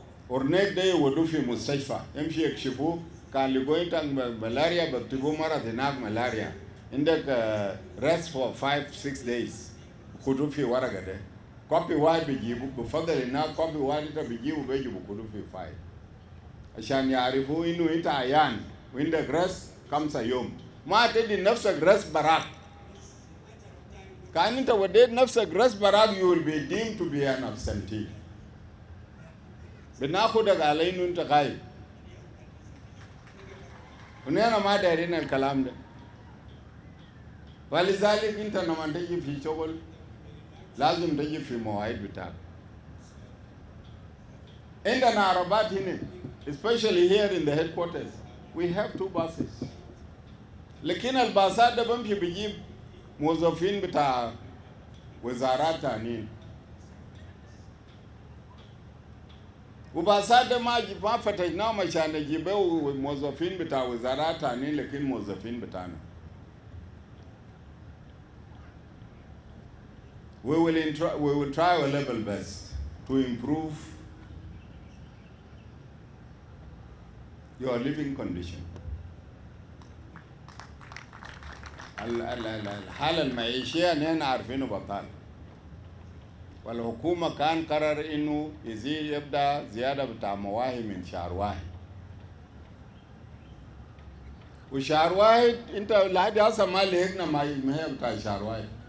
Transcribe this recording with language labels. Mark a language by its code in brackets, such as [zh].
[ar] أورنيك ده يودوه في مستشفى يمشي يكشفوه كان لقوا أنت ملاريا بكتبوه مرة هناك ملاريا عندك [en] rest for 5-6 days [ar] بكتبوه في ورقة ده. كوبي واحد بيجيبه بفضل هناك كوبي واحد أنت بيجيبه بيجي بكتبوه في فايل عشان يعرفوا إنه أنت عيان وعندك rest 5 يوم. ما تدي نفسك rest براك. كان أنت وديت نفسك rest براك [en] you will be deemed to be an absentee. [ar] بناخدك على إنه أنت غايب. ونحن ما دايرين الكلام ده. ولذلك أنت لما تجي في شغل لازم تجي في مواعيد بتاعك. عندنا عربات هنا [en] especially here in the headquarters we have 2 buses. [ar] لكن الباصات ده بمشي بيجيب موظفين بتاع وزارات تانيين. وباصات ده ما فتحناهم عشان نجيبوا موظفين بتاع وزارات تانيين لكن موظفين بتاعنا. [en] We will try our level best to improve your living condition. [ar] الحالة المعيشية نحن عارفينه بطال. والحكومة كان قرر إنه يبدأ زيادة بتاع مواهي من شهر واحد. وشهر واحد أنت لحد هسه ما لقينا مهية بتاع شهر واحد.